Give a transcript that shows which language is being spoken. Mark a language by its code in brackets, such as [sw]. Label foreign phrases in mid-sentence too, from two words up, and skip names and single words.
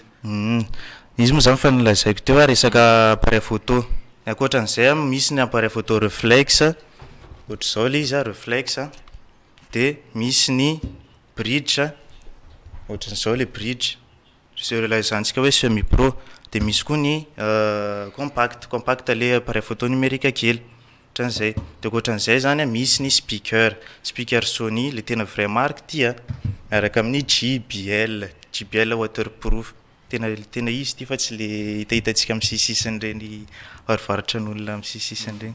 [mg] Izy moa zany fa nilazaiko teo a resaka [fr] appareil photo. [mg] Ankoatran'izay misy ny [fr] appareil photo reflex [mg] ohatra zao le izy a reflex de misy ny bridge ohatran'izao le bridge zay lazansika hoe [fr] semi pro [mg] de misy koa ny compact [fr] le appareil photo numérique [mg] kely ohatran'izay de ohatran'izay zany misy ny speaker Sony le tena [fr] vrai marque [mg] tia miaraka amin'ny JBL waterproof tena izy ty fa tsy le hitahitantsika amin'ny sisisiny reny varovaratra n'olona amin'ny sisisiny reny.